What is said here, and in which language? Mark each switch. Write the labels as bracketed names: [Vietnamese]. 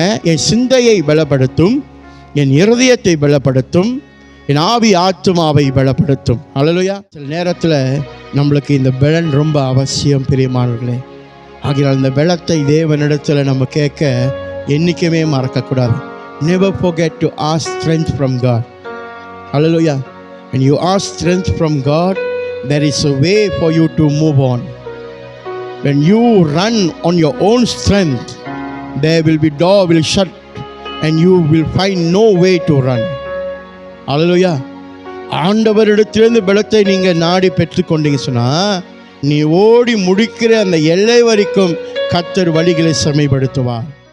[Tamil] என் சிந்தையை பலப்படுத்தும், என் இருதயத்தை பலப்படுத்தும், என் ஆவி ஆத்துமாவை பலப்படுத்தும். அல்லேலூயா. சில நேரத்தில் நம்மளுக்கு இந்த பலன் ரொம்ப அவசியம் பிரியமானவர்களே. ஆகையால் இந்த பலத்தை தேவனிடத்தில் நம்ம கேட்க என்றைக்குமே மறக்கக்கூடாது. [English] Never forget to ask strength from God. Hallelujah. When you ask strength from God, there is a way for you to move on. When you run on your own strength, there will be door will shut and you will find no way to run. Hallelujah. [Tamil] ஆண்டவரிடத்திலிருந்து பலத்தை நீங்கள் நாடி பெற்றுக்கொண்டீங்க சொன்னால் நீ ஓடி முடிக்கிற அந்த எல்லை வரைக்கும் கர்த்தர் வழிகளை செம்மைப்படுத்துவார்.